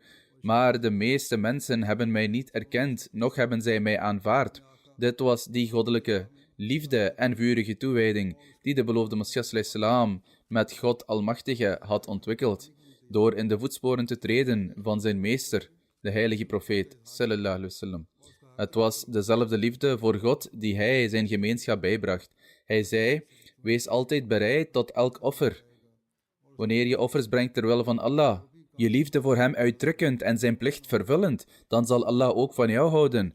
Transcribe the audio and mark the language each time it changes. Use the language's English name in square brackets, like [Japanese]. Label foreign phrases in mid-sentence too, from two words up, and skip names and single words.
[Dutch] Maar de meeste mensen hebben mij niet erkend, noch hebben zij mij aanvaard. Dit was die goddelijke liefde en vurige toewijding die de beloofde Messias salam met God Almachtige had ontwikkeld, door in de voetsporen te treden van zijn meester, de heilige profeet [Arabic] صلى الله عليه وسلم. [Dutch] Het was dezelfde liefde voor God die hij zijn gemeenschap bijbracht. Hij zei: wees altijd bereid tot elk offer. Wanneer je offers brengt ter wille van Allah, je liefde voor hem uitdrukkend en zijn plicht vervullend, dan zal Allah ook van jou houden.